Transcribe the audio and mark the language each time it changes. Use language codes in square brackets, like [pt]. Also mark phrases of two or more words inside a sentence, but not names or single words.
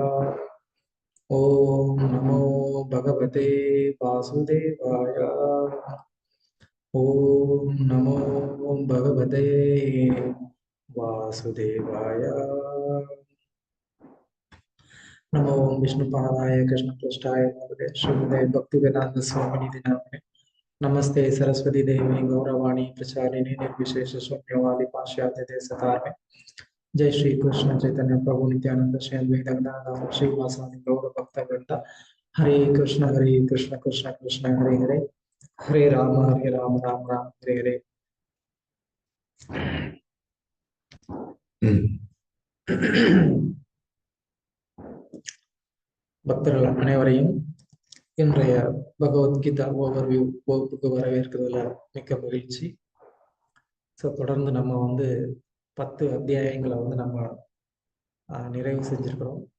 [sa] ॐ नमो भगवते वासुदेवाय. ॐ नमो भगवते वासुदेवाय. नमो विष्णुपादाय कृष्णपृष्टाय नमते श्रीमते भक्तिवेदान्त स्वामिनि दिनामने. नमस्ते सरस्वती देवी गौरवाणी प्रचारिणी निर्विशेष शून्यवादी पाश्चात्य देशतारिणे. जय श्री कृष्ण चैतन्य प्रभु नित्यानंद श्री अद्वैत गदाधर श्रीवासादि गौर भक्त वृंद. हरे कृष्ण कृष्ण कृष्ण हरे हरे, हरे राम राम राम हरे हरे. [ta] பக்தர்கள் அனைவரையும் இன்றைய பகவத்கீதா ஓவர்வியூ வகுப்புக்கு வரவேற்கிறதுல மிக்க மகிழ்ச்சி. ஸோ தொடர்ந்து நம்ம 10 அத்தியாயங்களை நம்ம நிறைவு செஞ்சிருக்கிறோம்.